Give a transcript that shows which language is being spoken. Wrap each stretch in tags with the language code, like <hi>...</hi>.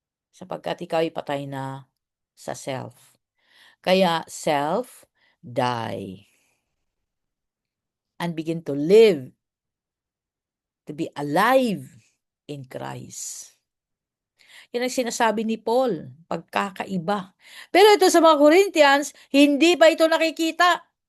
<tl>Sapagkat ikaw ay patay na sa self. Kaya self, die.</tl> <en>And begin to live, to be alive in Christ.</en> <tl>Yan ang sinasabi ni Paul, pagkakaiba. Pero ito sa mga Corinthians, hindi pa ito nakikita.</tl>